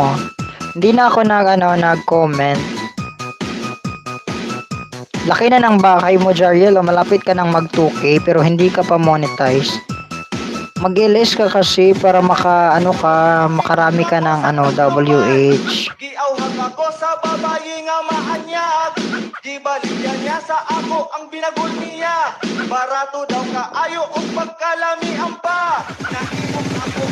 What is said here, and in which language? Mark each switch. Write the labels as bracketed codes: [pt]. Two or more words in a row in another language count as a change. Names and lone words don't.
[tl] Hindi na ako nag-comment. Laki na ng bahay mo, Jariel. Malapit ka nang mag 2K pero hindi ka pa monetize. Mag-LS ka kasi para makarami ka ng WH. [hil] Giauhag ako sa babayi nga maanyag. Gibaligyan niya sa ako ang binagul niya. Barato daw kaayo o pagkalami ang pa. Nahimong